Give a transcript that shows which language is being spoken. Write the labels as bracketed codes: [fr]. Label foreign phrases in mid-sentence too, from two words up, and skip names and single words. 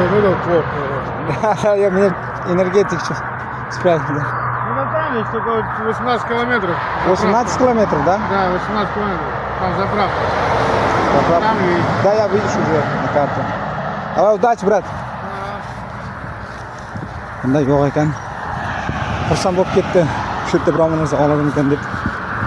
[ru] Это плохо. Я мне энергетик сейчас спрятал. Да. Ну да там есть только 18 километров. 18 километров, да? Да, 18 километров. Там заправка. Заправка. Там и... Да, я видишь уже на карте. Давай, удачи, брат. [uz] Bunda yo'q ekan. Xursand bo'lib ketdi. Shu yerda biron narsa oladigan deb.